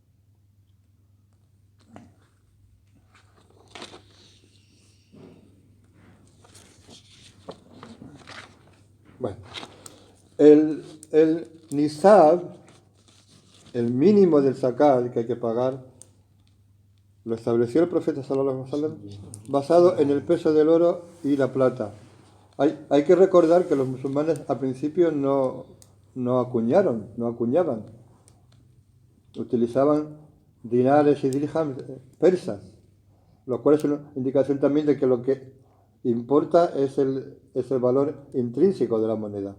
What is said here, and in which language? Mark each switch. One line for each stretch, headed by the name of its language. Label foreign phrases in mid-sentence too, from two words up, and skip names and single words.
Spanish: Bueno, el nisab, el mínimo del zakat que hay que pagar, lo estableció el profeta
Arabic: صلى الله عليه وسلم
Spanish: basado en el peso del oro y la plata. Hay que recordar que los musulmanes al principio no acuñaban. Utilizaban dinares y dirhams persas, lo cual es una indicación también de que lo que importa es el valor intrínseco de la moneda.